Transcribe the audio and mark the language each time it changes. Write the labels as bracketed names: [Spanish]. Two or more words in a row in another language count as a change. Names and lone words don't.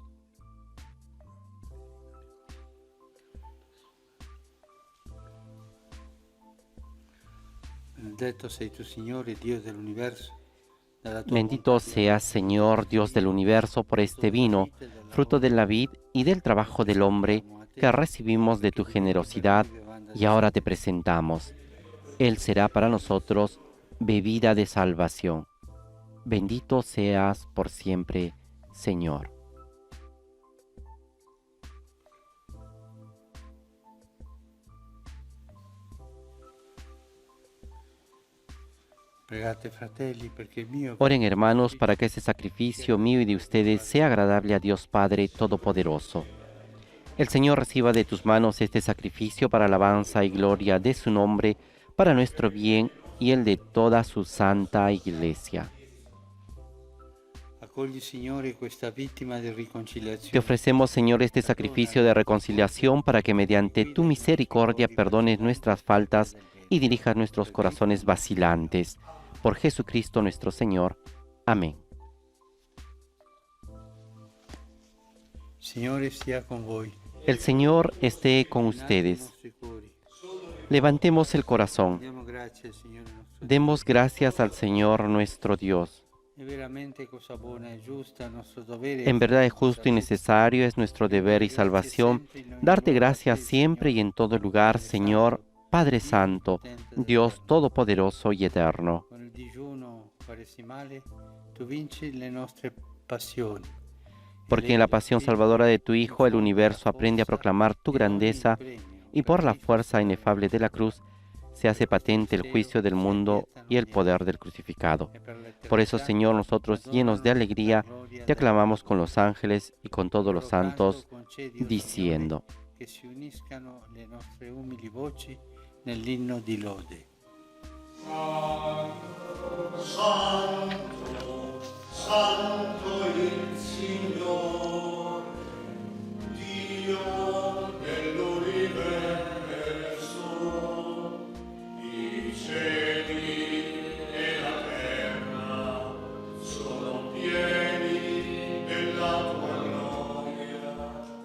[Italian] Benedetto sei tu, Signore, Dio dell'universo. [Spanish] Bendito seas, Señor, Dios del universo, por este vino, fruto de la vid y del trabajo del hombre, que recibimos de tu generosidad, y ahora te presentamos. Él será para nosotros bebida de salvación. Bendito seas por siempre, Señor. [Italian] Pregate, fratelli, perché il mio [Spanish] Oren, hermanos, para que este sacrificio mío y de ustedes sea agradable a Dios Padre Todopoderoso. El Señor reciba de tus manos este sacrificio para alabanza y gloria de su nombre, para nuestro bien y el de toda su santa Iglesia. [Italian] accogli, Signore, questa vittima di [Spanish] Te [Italian] riconciliazione. [Spanish] ofrecemos, Señor, este sacrificio de reconciliación para que mediante tu misericordia perdones nuestras faltas y dirijas nuestros corazones vacilantes. Por Jesucristo nuestro Señor. Amén. [Italian] Signore sia con voi. [Spanish] El Señor esté con ustedes. Levantemos el corazón. [Italian] Diamo grazie al Signore nostro Dio. [Spanish] Demos gracias al Señor nuestro Dios. [Italian] È veramente cosa buona e giusta, nostro dovere. [Spanish] En verdad es justo y necesario, es nuestro deber y salvación, darte gracias siempre y en todo lugar, Señor, Padre Santo, Dios Todopoderoso y Eterno. [Italian] Con il digiuno quaresimale tu vinci le nostre passioni. [Spanish] Porque en la pasión salvadora de tu Hijo el universo aprende a proclamar tu grandeza y por la fuerza inefable de la cruz se hace patente el juicio del mundo y el poder del crucificado. Por eso, Señor, nosotros llenos de alegría te aclamamos con los ángeles y con todos los santos, diciendo: [Italian] che si uniscano le nostre umili voci nell'inno di lode. Santo il Signore, Dio dell'universo, i cieli e la terra sono pieni della tua gloria.